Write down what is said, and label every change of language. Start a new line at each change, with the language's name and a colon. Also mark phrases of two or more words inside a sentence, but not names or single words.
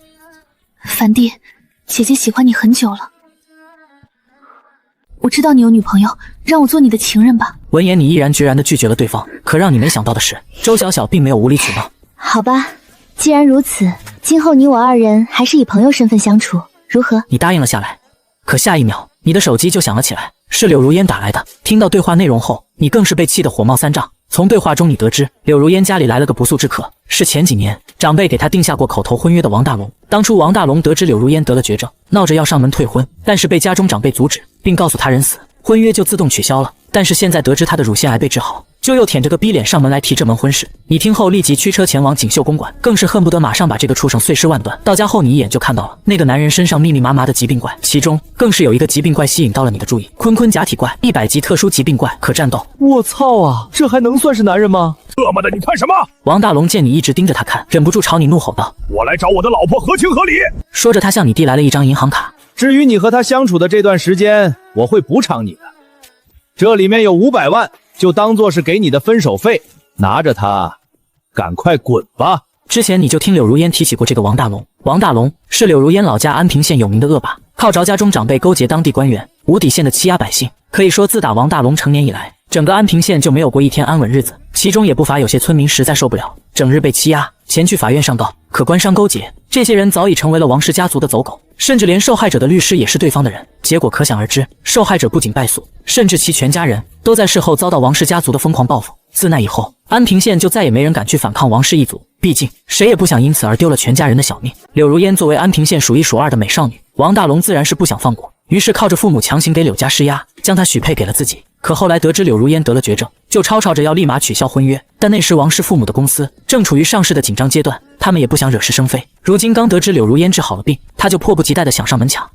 Chinese: 樊弟，姐姐喜歡你很久了，我知道你有女朋友，讓我做你的情人吧。聞言，你毅然決然地拒絕了對方。可讓你沒想到的是，周小小並沒有無理取鬧。好吧，既然如此，今後你我2人還是以朋友身份相處，如何？你答應了下來。可下一秒，你的手機就響了起來，是柳如烟打來的。听到对話內容後，你更是被氣得火冒三丈。從對話中你得知，柳如煙家裡來了個不速之客，是前幾年長輩給他定下過口頭婚約的王大龍。當初王大龍得知柳如煙得了絕症，鬧着要上門退婚，但是被家中長輩阻止，並告訴他人死，婚約就自动取消了。但是現在得知他的乳腺癌被治好，就又舔着個逼臉上門來提這門婚事。你聽後立即驅車前往錦繡公館，更是恨不得馬上把這個畜生碎屍萬段。到家後你一眼就看到了那個男人身上密密麻麻的疾病怪，其中更是有一個疾病怪吸引到了你的注意，坤坤假體怪，100級特殊疾病怪，可戰鬥。我操啊，這還能算是男人嗎？特麼的，你看什麼？王大龍見你一直盯着他看，忍不住朝你怒吼道： 我來找我的老婆合情合理。說着他向你遞來了一張銀行卡，至於你和他相處的這段時間，我會補償你的，這裡面有500萬，就當做是給你的分手費，拿着它趕快滾吧。之前你就聽柳如煙提起過這個王大龍。王大龍是柳如煙老家安平縣有名的惡霸，靠着家中長輩勾結當地官員，無底線的欺壓百姓。可以說自打王大龍成年以來，整個安平縣就沒有過一天安穩日子，其中也不乏有些村民實在受不了，整日被欺壓，前去法院上告。可官商勾結，這些人早已成為了王氏家族的走狗，甚至連受害者的律師也是對方的人。結果可想而知，受害者不僅敗訴，甚至其全家人都在事後遭到王氏家族的瘋狂報復。自那以後，安平縣就再也沒人敢去反抗王氏一族，畢竟誰也不想因此而丟了全家人的小命。柳如煙作為安平縣數1數2的美少女，王大龍自然是不想放過，於是靠着父母強行給柳家施壓，將她許配給了自己。可後來得知柳如煙得了絕症，就吵着要立馬取消婚約。但那時王氏父母的公司正處於上市的緊張階段，他們也不想惹是生非。如今剛得知柳如煙治好了病，他就迫不及待地想上門搶。